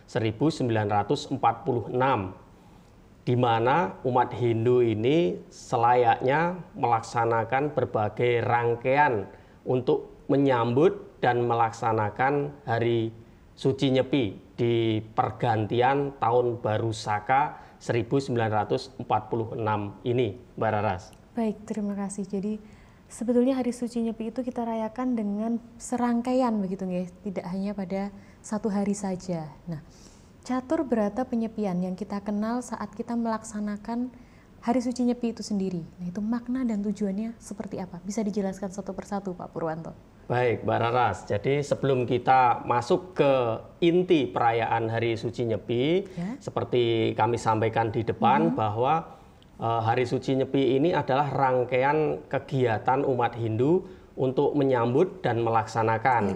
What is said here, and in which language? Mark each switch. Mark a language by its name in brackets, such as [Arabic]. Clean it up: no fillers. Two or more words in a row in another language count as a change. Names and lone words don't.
[Indonesian] 1946, di mana umat Hindu ini selayaknya melaksanakan berbagai rangkaian untuk menyambut dan melaksanakan Hari Suci Nyepi di pergantian Tahun Baru Saka 1946 ini, Mbak Raras. Baik, terima kasih. Jadi sebetulnya Hari Suci Nyepi itu kita rayakan dengan serangkaian begitu nggih, tidak hanya pada satu hari saja. Nah, catur berata penyepian yang kita kenal saat kita melaksanakan Hari Suci Nyepi itu sendiri. Nah, itu makna dan tujuannya seperti apa? Bisa dijelaskan satu persatu, Pak Purwanto? Baik, Mbak Raras. Jadi sebelum kita masuk ke inti perayaan Hari Suci Nyepi, ya, seperti kami sampaikan di depan bahwa Hari Suci Nyepi ini adalah rangkaian kegiatan umat Hindu untuk menyambut dan melaksanakan.